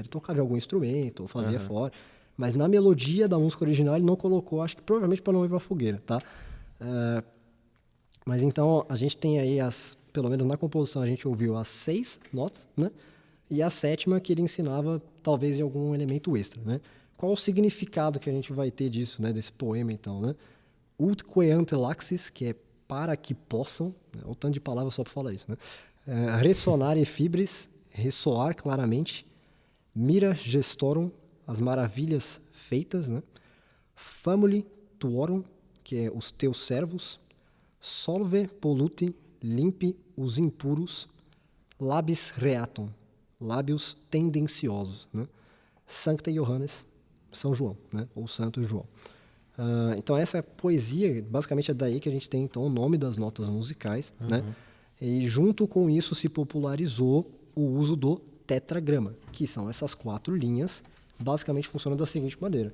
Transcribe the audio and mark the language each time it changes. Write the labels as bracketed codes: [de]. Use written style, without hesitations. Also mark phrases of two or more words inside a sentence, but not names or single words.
[pt] Ele tocava em algum instrumento, ou fazia fora. Mas na melodia da música original ele não colocou, acho que provavelmente para não ir para fogueira, tá? Mas então a gente tem aí, pelo menos na composição, a gente ouviu as 6 notas, né? E a 7ª que ele ensinava, talvez em algum elemento extra, né? Qual o significado que a gente vai ter disso, né? Desse poema, então, né? [la] Ut queante laxis, [pt] que é para que possam, né? O tanto de palavras só para falar isso, né? [la] Ressonare fibris, [pt] ressoar claramente, [la] mira gestorum, [pt] as maravilhas feitas, né? [la] Famuli tuorum, [pt] que é os teus servos, [la] solve polluti, [pt] limpe os impuros, [la] labis reatum, [pt] lábios tendenciosos, né? [la] Sancte Johannes, [pt] São João, né? Ou Santo João. Então essa poesia, basicamente é daí que a gente tem então o nome das notas musicais, né? E junto com isso se popularizou o uso do tetragrama, que são essas 4 linhas, basicamente funcionam da seguinte maneira.